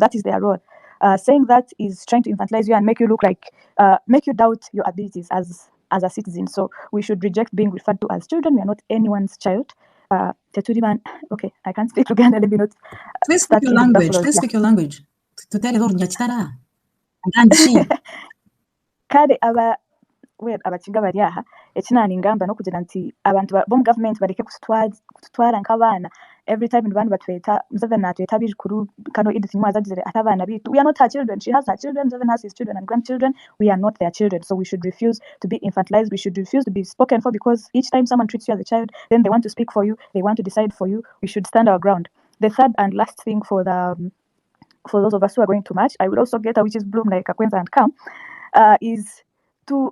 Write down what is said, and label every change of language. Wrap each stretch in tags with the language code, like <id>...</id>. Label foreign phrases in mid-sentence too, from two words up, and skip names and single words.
<en>That is their role. Saying that is trying to infantilize you and make you look like, make you doubt your abilities as a citizen. So we should reject being referred to as children. We are not anyone's child. Okay, I can't speak Uganda. Let me not. Please speak your language. Speak your language.</en> <nyn>Kale abakinga bali aha ekinani ngamba n'okugira nti abantu bomu government bareke kututwara nk'abaana.</nyn> <en>Every time</en> <nyn>abantu batweta Museveni atweta bijukuru Kano Edith Nywaza agizire ati abaana bitu.</nyn> <en>We are not her children. She has her children. Museveni has his children and grandchildren. We are not their children. So we should refuse to be infantilized. We should refuse to be spoken for because each time someone treats you as a child, then they want to speak for you. They want to decide for you. We should stand our ground. The third and last thing for those of us who are going to march, I will also get a witch's bloom like Akwenza and come, is to.</en>